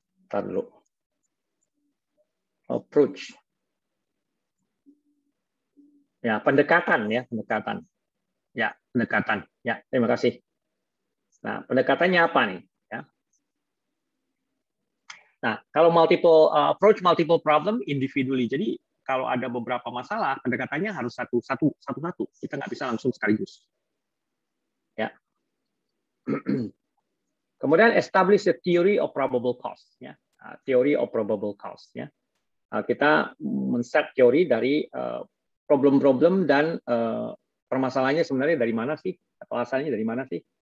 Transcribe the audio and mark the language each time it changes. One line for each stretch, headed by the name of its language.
Indonesian: Ntar dulu.
English: Approach.
Indonesian: Ya, pendekatan ya, pendekatan. Ya, pendekatan. Ya, terima kasih. Nah, pendekatannya apa nih? Ya. Nah, kalau
English: approach multiple problem individually.
Indonesian: Jadi kalau ada beberapa masalah, pendekatannya harus satu-satu. Kita nggak bisa langsung sekaligus. Ya.
English: Kemudian establish the theory of probable cause. Ya. Theory of probable cause. Ya.
Indonesian: Kita men-set teori dari problem-problem dan permasalahannya sebenarnya dari mana sih? Atau asalnya dari mana sih?